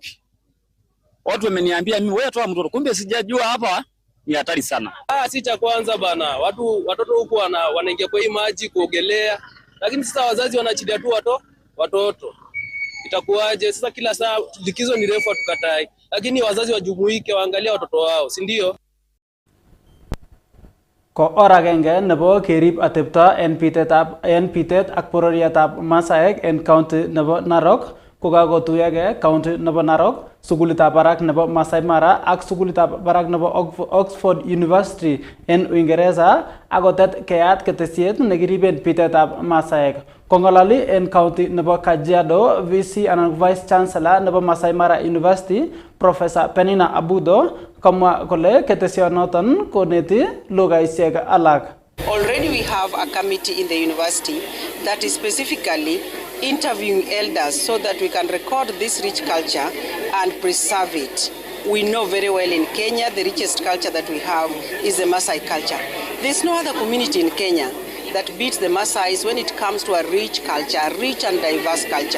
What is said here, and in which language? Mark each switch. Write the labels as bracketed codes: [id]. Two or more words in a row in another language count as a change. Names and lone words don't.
[sw] Watu wameniambia mimi wewe toa mtoto, kumbe sijajua hapa ni hatari sana. Si cha kwanza bana. Watoto huko wanaingia kwa hii maji kuogelea. Lakini sasa wazazi wanaachilia tu watoto. Itakuwaje? Sasa kila saa likizo ni refu tukatai. Lakini wazazi wajumuike waangalia watoto wao, si ndio? [kln] Ko oragenge nebo kerib atepto en pitet ak bororietab Masaek en county nebo Narok kokakotuyage county nebo Narok, sukulitab barak nebo Masai Mara ak sukulitab barak nebo Oxford University en Uingereza akotet keyat ketesiet nekiriben pitetab Masaek. Kongolali en county nebo Kajiado, VC anan Vice Chancellor nebo Masai Mara University, Professor Penina Abudo, komwa kole ketesionoton koneti lugaisiek alak. [en] Already we have a committee in the university that is specifically interviewing elders so that we can record this rich culture and preserve it. We know very well in Kenya the richest culture that we have is the Maasai culture. There's no other community in Kenya that beats the Maasais when it comes to a rich culture, a rich and diverse culture.